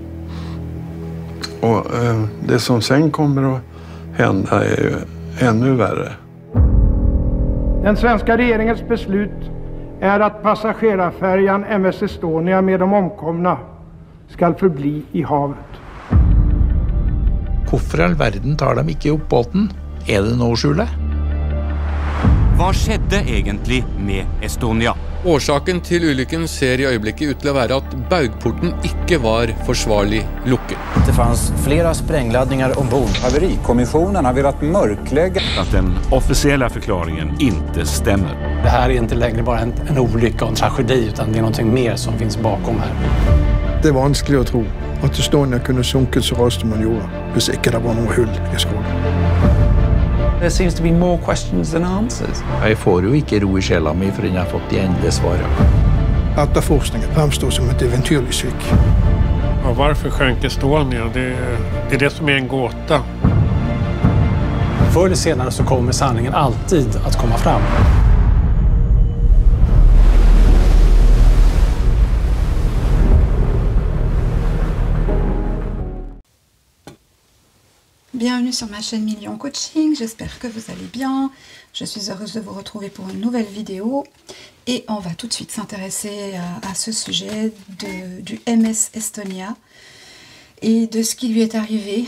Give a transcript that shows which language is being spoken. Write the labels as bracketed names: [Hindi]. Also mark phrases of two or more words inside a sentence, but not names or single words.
[Swedish] Och det som sen kommer att hända är ju ännu värre. Den svenska regeringens beslut är att passagerarfärjan MS Estonia med de omkomna ska förbli i havet. [Norwegian] Hvorfor i all verden tar de ikke opp båten? Er det noe å skjule? [Swedish] Vad skedde egentligen med Estonia? [Norwegian] Årsaken til ulykken ser i øyeblikket ut til å være at baugporten ikke var forsvarlig lukket. [Swedish] Det fanns flera sprängladdningar ombord. Haverikommissionen har velat mörklägga att den officiella förklaringen inte stämmer. Det här är inte längre bara en olycka och en tragedi, utan det är någonting mer som finns bakom här. Det är vanskligt att tro att Estonia kunde sjunket så raskt som man gjorde, [Norwegian] hvis ikke det var noe hull i skroget. [English] There seems to be more questions than answers. [Norwegian] Jeg får jo ikke ro i sjela mi for jeg har fått de endelige svarene. [Swedish] Efterforskningen framstår som ett eventyrligt svik. Ja, varför sjönk Estonia? Det är det som är en gåta. Förr eller senare så kommer sanningen alltid att komma fram. [French] Bienvenue sur ma chaîne Million Coaching, j'espère que vous allez bien. Je suis heureuse de vous retrouver pour une nouvelle vidéo. Et on va tout de suite s'intéresser à ce sujet du MS Estonia et de ce qui lui est arrivé.